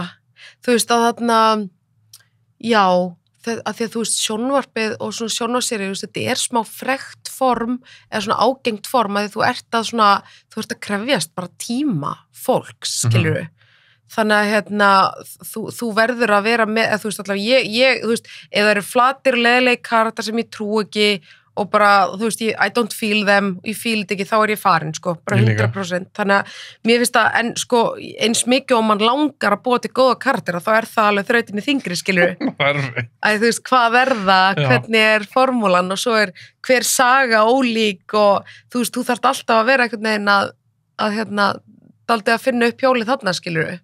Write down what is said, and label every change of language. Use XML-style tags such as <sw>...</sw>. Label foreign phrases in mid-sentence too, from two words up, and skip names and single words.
<is>Þú veist að þarna, já, að því að þú veist sjónvarpið og svona sjónvarpsseríu, þetta er smá frekt form eða svona ágengt form að þú ert að krefjast bara tíma fólks, skilur við. Þannig að þú verður að vera með, þú veist alltaf, þú veist, ef það eru flatir leðileg karakter sem ég trú ekki og bara, þú veist,</is> <en>I don't feel them,</en> <is>ég feel þetta ekki, þá er ég farin, sko, bara 100%. Þannig að mér finnst það, en sko, eins mikið og mann langar að búa til góða karaktera, þá er það alveg þrautinni þingri, skilur við. Þú veist, hvað verða, hvernig er formúlan og svo er hver saga ólík og þú veist, þú þarft alltaf að vera einhvern veginn að daldið að finna upp hjólið þarna, skilur við.</is>